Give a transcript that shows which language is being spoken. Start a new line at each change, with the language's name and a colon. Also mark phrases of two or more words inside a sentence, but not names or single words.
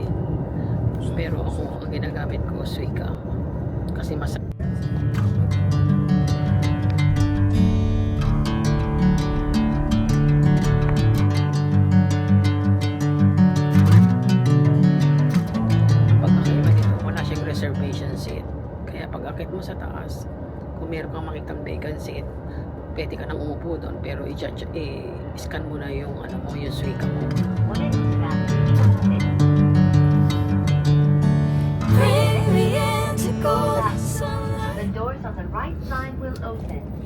Filipino: Pero ako, ang ginagamit ko Suica kasi mas
English: reservation seat.
Filipino: Kaya pag akit mo sa taas, kung meron kang makitang
English: vacant seat,
Filipino: pwede ka nang umupo doon, pero i-scan mo na yung yung Suica mo.
Japanese: お出口は右側です。
English: The doors on the right side will open.